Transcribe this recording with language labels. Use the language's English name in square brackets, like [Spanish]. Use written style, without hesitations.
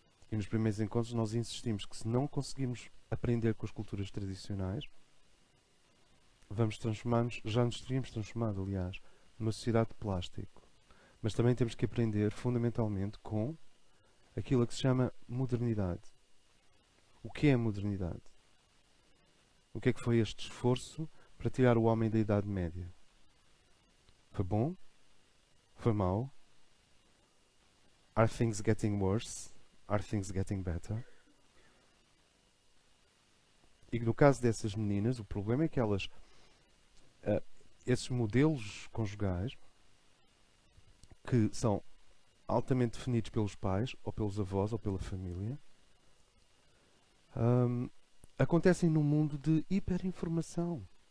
[Portuguese] E nos primeiros encontros nós insistimos que se não conseguimos aprender com as culturas tradicionais, vamos transformar-nos, já nos teríamos transformado, aliás, numa sociedade de plástico. Mas também temos que aprender fundamentalmente com aquilo que se chama modernidade. O que é a modernidade? O que é que foi este esforço para tirar o homem da Idade Média? Foi bom? Foi mau? [English] Are things getting worse? Are things getting better? [Portuguese] E no caso dessas meninas, o problema é que elas, esses modelos conjugais, que são altamente definidos pelos pais, ou pelos avós, ou pela família, acontecem num mundo de hiperinformação.